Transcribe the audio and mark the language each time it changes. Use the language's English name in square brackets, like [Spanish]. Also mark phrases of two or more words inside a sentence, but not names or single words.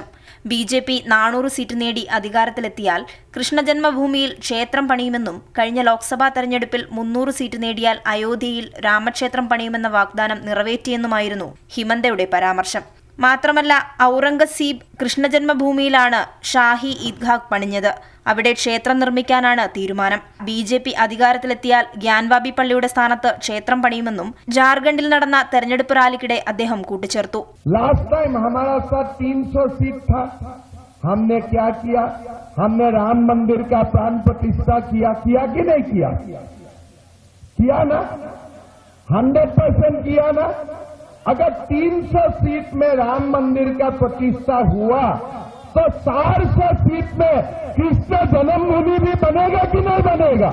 [Malayalam] ബിജെപി 400 സീറ്റ് നേടി അധികാരത്തിലെത്തിയാൽ കൃഷ്ണജന്മഭൂമിയിൽ ക്ഷേത്രം പണിയുമെന്നും കഴിഞ്ഞ ലോക്സഭാ തെരഞ്ഞെടുപ്പിൽ 300 സീറ്റ് നേടിയാൽ അയോധ്യയിൽ രാമക്ഷേത്രം പണിയുമെന്ന വാഗ്ദാനം നിറവേറ്റിയെന്നുമായിരുന്നു ഹിമന്തയുടെ പരാമർശം. മാത്രമല്ല, ഔറംഗസീബ് കൃഷ്ണജന്മഭൂമിയിലാണ് ഷാഹി ഈദ്ഗാഹ് പണിഞ്ഞത്. അവിടെ ക്ഷേത്രം നിർമ്മിക്കാനാണ് തീരുമാനം. ബിജെപി അധികാരത്തിലെത്തിയാൽ ഗ്യാൻവാബി പള്ളിയുടെ സ്ഥാനത്ത് ക്ഷേത്രം പണിയുമെന്നും ജാർഖണ്ഡിൽ നടന്ന തെരഞ്ഞെടുപ്പ് റാലിക്കിടെ അദ്ദേഹം കൂട്ടിച്ചേർത്തു. [English] last time [Hindi] हमारा साथ 300 सीट था. हमने क्या किया? हमने राम मंदिर का प्राण प्रतिष्ठा किया कि नहीं किया? किया ना? 100% किया ना? अगर 300 सीट में राम मंदिर का प्रतिष्ठा हुआ तो 400 सीट में कृष्ण जन्मभूमि भी बनेगा कि नहीं बनेगा?